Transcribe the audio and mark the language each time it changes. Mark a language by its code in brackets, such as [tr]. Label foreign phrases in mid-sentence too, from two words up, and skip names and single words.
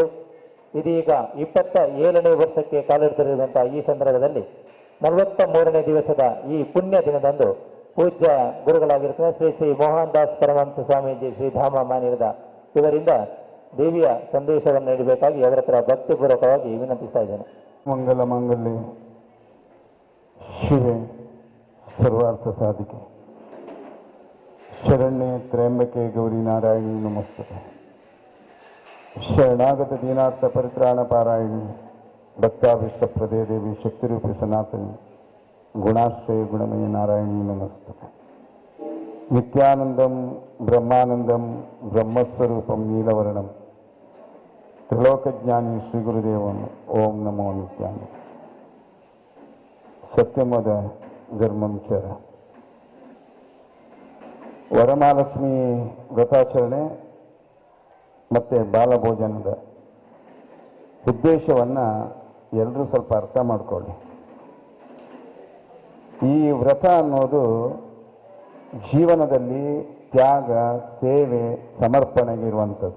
[kn] ಇದೀಗ 27ನೇ ವರ್ಷಕ್ಕೆ ಕಾಲಿಡ್ತಿರುವಂತಹ ಈ ಸಂದರ್ಭದಲ್ಲಿ 43ನೇ ದಿವಸದ ಈ ಪುಣ್ಯ ದಿನದಂದು ಪೂಜ್ಯ ಗುರುಗಳಾಗಿರುತ್ತದೆ ಶ್ರೀ ಶ್ರೀ ಮೋಹನ್ ದಾಸ್ ಪರಮಹಂಸ ಸ್ವಾಮೀಜಿ ಶ್ರೀಧಾಮ ಮಾನಿರದ ಇವರಿಂದ ದೇವಿಯ ಸಂದೇಶವನ್ನು ನೀಡಬೇಕಾಗಿ ಅವರ ಹತ್ರ ಭಕ್ತಿಪೂರ್ವಕವಾಗಿ ವಿನಂತಿಸ್ತಾ ಇದ್ದೇನೆ. [sa] ಮಂಗಲ ಮಾಂಗಲ್ಯ ಶಿವೆ ಸರ್ವಾರ್ಥ ಸಾಧಿಕೆ ಶರಣ್ಯೆ ತ್ರಯಂಬಕೆ ಗೌರಿ ನಾರಾಯಣಿ ನಮಸ್ತುತೆ. ಶರಣಾಗತ ದೀನಾರ್ಥ ಪರಿತ್ರಾಣ ಪಾರಾಯಣಿ ಭಕ್ತಾಭಿಷ್ಟಪ್ರದೇ ದೇವಿ ಶಕ್ತಿರೂಪಿ ಸನಾತನಿ ಗುಣಾಶ್ರಯ ಗುಣಮಯ ನಾರಾಯಣಿ ನಮಸ್ತುತೆ. ನಿತ್ಯಾನಂದಂ ಬ್ರಹ್ಮಾನಂದಂ ಬ್ರಹ್ಮಸ್ವರೂಪಂ ನೀಲವರ್ಣಂ ತ್ರಿಲೋಕಜ್ಞಾನಿ ಶ್ರೀ ಗುರುದೇವಂ ಓಂ ನಮೋ ನಿತ್ಯಾನಂದ. ಸತ್ಯಮದ ಧರ್ಮಂ ಚರ. [kn] ವರಮಹಾಲಕ್ಷ್ಮಿ ವ್ರತಾಚರಣೆ ಮತ್ತು ಬಾಲಭೋಜನದ ಉದ್ದೇಶವನ್ನು ಎಲ್ಲರೂ ಸ್ವಲ್ಪ ಅರ್ಥ ಮಾಡಿಕೊಳ್ಳಿ. ಈ ವ್ರತ ಅನ್ನೋದು ಜೀವನದಲ್ಲಿ ತ್ಯಾಗ, ಸೇವೆ, ಸಮರ್ಪಣೆಗಿರುವಂಥದ್ದು.